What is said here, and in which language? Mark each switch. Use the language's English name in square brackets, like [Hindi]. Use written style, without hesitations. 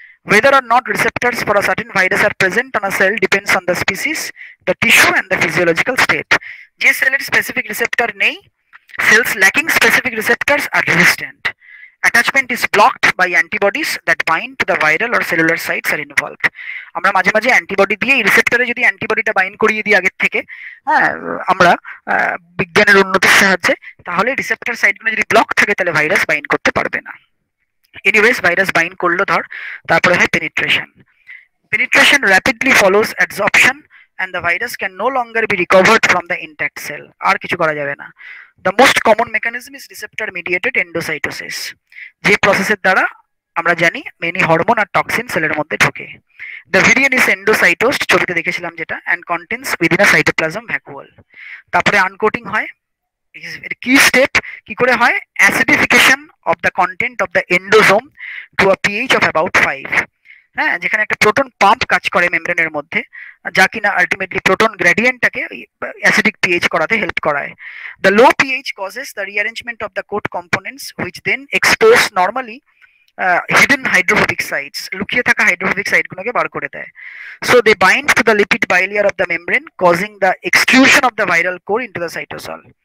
[English] Whether or not receptors for a certain virus are present on a cell depends on the species, the tissue and the physiological state. [Bangla] যে সেলের specific receptor নেই, [English] cells lacking specific receptors are resistant. Attachment is blocked by antibodies that bind to the viral or cellular sites are involved. [Bangla] আমরা মাঝে মাঝে antibody দিয়ে, এই রিসেপ্টরে যদি অ্যান্টিবডিটা bind করিয়ে দিই আগের থেকে, হ্যাঁ, আমরা বিজ্ঞানের উন্নতির সাহায্যে, তাহলে রিসেপ্টর সাইটগুলো যদি ব্লক থাকে তাহলে ভাইরাস বাইন্ড করতে পারবে না। এনিওয়েজ ভাইরাস বাইন্ড করলো ধর, তারপরে হয় penetration. [English] Penetration rapidly follows adsorption and the virus can no longer be recovered from the intact cell. [Bangla] আর কিছু করা যাবে না। [English] The most common mechanism is receptor mediated endocytosis, [Bangla] যে প্রসেসের দ্বারা আমরা জানি মেনি হরমোন আর টক্সিন সেলের মধ্যে ঢোকে। [English] The virion is endocytosed, [Bangla] ছবিতে দেখেছিলাম যেটা, [English] and contains within a cytoplasm vacuole. [Bangla] তারপরে আনকোটিং হয়, কি স্টেপ, কি করে হয়? [English] acidification of the content of the endosome to a pH of about 5, হ্যাঁ, [Bangla] যেখানে একটা প্রোটন পাম্প কাজ করে মেমব্রেনের মধ্যে, যা কিনা আলটিমেটলি প্রোটন গ্রেডিয়েন্টটাকে অ্যাসিডিক পিএইচ করাতে হেল্প করায়। [English] the low pH causes the rearrangement of the coat components which then expose normally hidden hydrophobic sites, [Bangla] লুকিয়ে থাকা হাইড্রোফোবিক সাইটগুলোকে বার করে দেয়। [English] So they bind to the lipid bilayer of the membrane, causing the extrusion of the viral core into the cytosol.